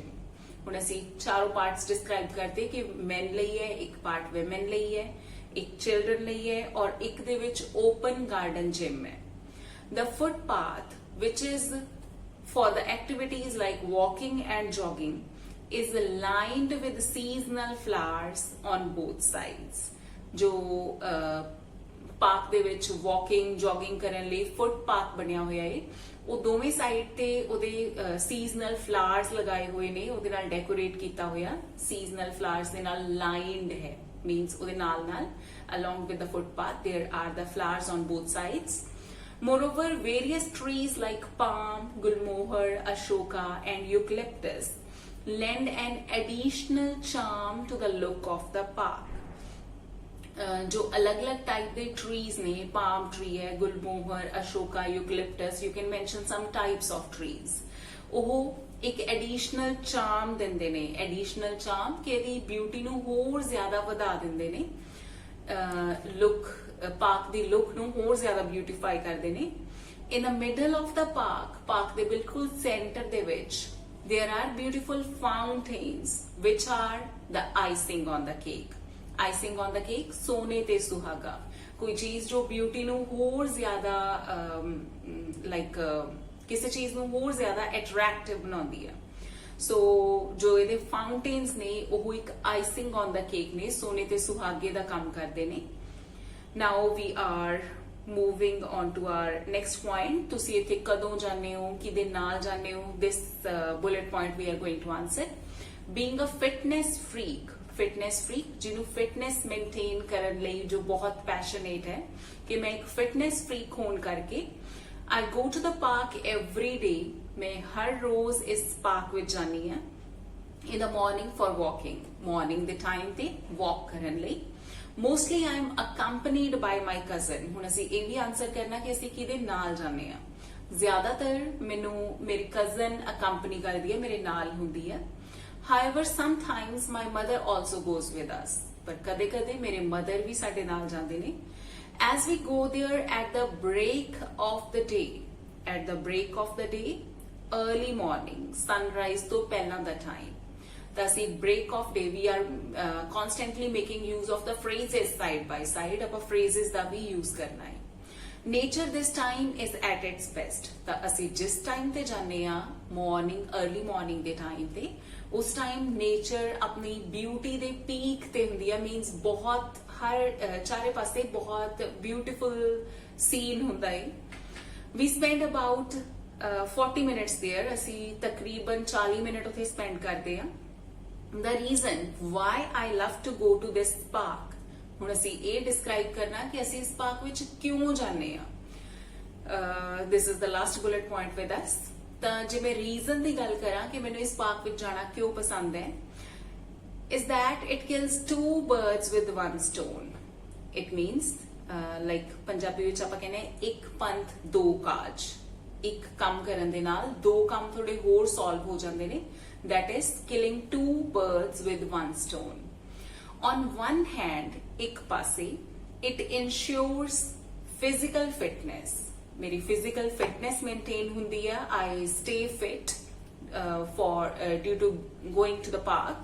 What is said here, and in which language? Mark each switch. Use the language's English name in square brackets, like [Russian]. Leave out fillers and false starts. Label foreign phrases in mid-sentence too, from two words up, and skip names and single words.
[Punjabi] ਹੁਣ ਅਸੀਂ ਚਾਰੋਂ [English] parts describe [Punjabi] ਕਰਦੇ ਕਿ men ਲਈ ਹੈ, ਇੱਕ ਪਾਰਟ women ਲਈ ਹੈ, ਇੱਕ children ਲਈ ਹੈ, ਔਰ ਇੱਕ ਦੇ ਵਿੱਚ [English] open garden gym [Punjabi] ਹੈ. [English] The footpath, which is for the activities like walking and jogging, is lined with seasonal flowers on both sides. [Punjabi] ਜੋ ਪਾਰਕ ਦੇ ਵਿੱਚ [English] walking jogging [Punjabi] ਕਰਨ ਲਈ ਫੁੱਟਪਾਥ ਬਣਿਆ ਹੋਇਆ ਹੈ, ਉਹ ਦੋਵੇਂ ਸਾਈਡ ਤੇ ਉਹਦੇ [English] seasonal flowers [Punjabi] ਲਗਾਏ ਹੋਏ ਨੇ, ਉਹਦੇ ਨਾਲ ਡੈਕੋਰੇਟ ਕੀਤਾ ਹੋਇਆ, [English] seasonal flowers [Punjabi] ਦੇ ਨਾਲ ਲਾਈਨਡ ਹੈ. ਮੀਨਸ ਉਹਦੇ ਨਾਲ ਨਾਲ [English] along with the footpath there are the flowers on both sides. Moreover, various trees like palm, gulmohar, ashoka and eucalyptus lend an additional charm to the look of the park. [Hindi] जो अलग अलग टाइप के ट्रीज ने, [English] palm tree [Hindi] है, गुलमोहर, अशोका, यूकलिप्टस, [English] you can mention some types of trees. [Punjabi] ਉਹ ਇੱਕ [English] additional charm [Punjabi] ਦਿੰਦੇ ਨੇ, [English] additional charm [Punjabi] ਕਿ ਇਹਦੀ ਬਿਊਟੀ ਨੂੰ ਹੋਰ ਜ਼ਿਆਦਾ ਵਧਾ ਦਿੰਦੇ ਨੇ, ਲੁੱਕ ਪਾਰਕ ਦੀ ਲੁੱਕ ਨੂੰ ਹੋਰ ਜ਼ਿਆਦਾ ਬਿਊਟੀਫਾਈ ਕਰਦੇ ਨੇ. [English] in the middle of the park [Punjabi] ਦੇ ਬਿਲਕੁਲ ਸੈਂਟਰ ਦੇ ਵਿੱਚ [English] there are beautiful fountains which are the icing on the cake. icing on the cake, [Punjabi] ਸੋਨੇ ਤੇ ਸੁਹਾਗਾ. [Hindi] कोई चीज जो ब्यूटी [Punjabi] ਨੂੰ ਹੋਰ ਜ਼ਿਆਦਾ ਲਾਈਕ ਕਿਸੇ ਚੀਜ਼ ਨੂੰ ਹੋਰ ਜ਼ਿਆਦਾ ਅਟਰੈਕਟਿਵ ਬਣਾਉਂਦੀ ਹੈ. ਸੋ ਜੋ ਇਹਦੇ ਫਾਊਂਟੇਨਸ ਨੇ ਉਹ ਇੱਕ [English] icing on the cake [Punjabi] ਨੇ, ਸੋਨੇ ਤੇ ਸੁਹਾਗੇ ਦਾ ਕੰਮ ਕਰਦੇ ਨੇ. [English] now we are Moving on to our next point, [Punjabi] ਤੁਸੀਂ ਇੱਥੇ ਕਦੋਂ ਜਾਂਦੇ ਹੋ, ਕਿਹਦੇ ਨਾਲ ਜਾਂਦੇ ਹੋ, [English] this bullet point we are going to answer. Being a fitness freak [Punjabi] ਜਿਹਨੂੰ [English] fitness maintain [Punjabi] ਕਰਨ ਲਈ ਜੋ ਬਹੁਤ ਪੈਸ਼ਨੇਟ ਹੈ ਕਿ ਮੈਂ ਇੱਕ [English] fitness freak [Punjabi] ਹੋਣ ਕਰਕੇ [English] I go to the park every day. [Punjabi] ਮੈਂ ਹਰ ਰੋਜ਼ ਇਸ ਪਾਰਕ ਵਿੱਚ ਜਾਂਦੀ ਹਾਂ [English] in the morning for walking. [Punjabi] Morning ਦੇ time ਤੇ walk ਕਰਨ ਲਈ. [English] Mostly I am accompanied by my cousin. [Punjabi] ਹੁਣ ਅਸੀਂ ਇਹ ਵੀ ਆਨਸਰ ਕਰਨਾ ਕਿ ਅਸੀਂ ਕਿਹਦੇ ਨਾਲ ਜਾਂਦੇ ਹਾਂ. ਜ਼ਿਆਦਾਤਰ ਮੈਨੂੰ ਮੇਰੀ [English] cousin accompany [Punjabi] ਕਰਦੀ ਹੈ, ਮੇਰੇ ਨਾਲ ਹੁੰਦੀ ਹੈ. [English] However, sometimes my mother also goes with us. [Punjabi] ਪਰ ਕਦੇ-ਕਦੇ ਮੇਰੇ mother ਵੀ ਸਾਡੇ ਨਾਲ ਜਾਂਦੇ ਨੇ. [English] As we go there at the break of the day, early morning, sunrise [Punjabi] ਤੋਂ ਪਹਿਲਾਂ ਦਾ [English] time. [Punjabi] ਤਾਂ ਅਸੀਂ [English] break of day, we are constantly making use of the phrases side by side. [Punjabi] ਆਪਾਂ phrases ਦਾ ਵੀ use ਕਰਨਾ ਹੈ. [English] Nature this time is at its best. [Punjabi] ਤਾਂ ਅਸੀਂ ਜਿਸ time ਤੇ ਜਾਂਦੇ ਆ [English] early morning [Punjabi] ਦੇ time ਤੇ ਉਸ time nature ਆਪਣੀ beauty ਦੇ peak ਤੇ ਹੁੰਦੀ ਆ, means ਬਹੁਤ ਹਰ ਚਾਰੇ ਪਾਸੇ ਬਹੁਤ [English] beautiful scene [Punjabi] ਹੁੰਦਾ ਹੈ. [English] We spend about 40 minutes there. [Punjabi] ਅਸੀਂ ਤਕਰੀਬਨ 40 ਮਿੰਟ ਉੱਥੇ spend ਕਰਦੇ ਆ. [English] The reason why I love to go to this park, [Punjabi] ਹੁਣ ਅਸੀਂ ਇਹ describe ਕਰਨਾ ਕਿ ਅਸੀਂ ਇਸ ਪਾਰਕ ਵਿੱਚ ਕਿਉਂ ਜਾਂਦੇ ਆ. [English] This is the last bullet point with us. [Punjabi] ਤਾਂ ਜੇ ਮੈਂ ਰੀਜ਼ਨ ਦੀ ਗੱਲ ਕਰਾਂ ਕਿ ਮੈਨੂੰ ਇਸ ਪਾਰਕ ਵਿੱਚ ਜਾਣਾ ਕਿਉਂ ਪਸੰਦ ਹੈ, [English] is that it kills two birds with one stone. It means like [Punjabi] ਪੰਜਾਬੀ ਵਿੱਚ ਆਪਾਂ ਕਹਿੰਦੇ ਇੱਕ ਪੰਥ ਦੋ ਕਾਜ. ਇੱਕ ਕੰਮ ਕਰਨ ਦੇ ਨਾਲ ਦੋ ਕੰਮ ਥੋੜੇ ਹੋਰ ਸੋਲਵ ਹੋ ਜਾਂਦੇ ਨੇ. [English] That is killing two birds with one stone. On one hand, [Punjabi] ਇੱਕ ਪਾਸੇ [English] it ensures physical fitness. [Punjabi] ਮੇਰੀ [English] physical fitness maintain [Punjabi] ਹੁੰਦੀ ਆ. [English] I stay fit due to going to the park.